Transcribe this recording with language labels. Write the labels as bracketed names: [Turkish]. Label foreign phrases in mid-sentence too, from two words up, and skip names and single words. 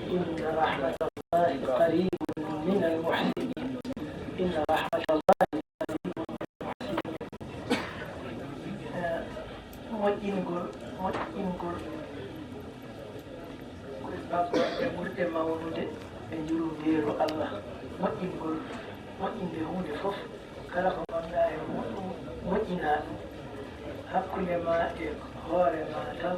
[Arabic] إن رحمة الله قريب من المحسنين إن رحمة الله قريب من المحسنين [Fula] moƴƴingol ɓurɗe mawnude e njurundeeru Allah moƴƴinde hunde fof kala ko gonɗa e muɗum moƴƴina ɗum hakkunde ma e hoore ma tan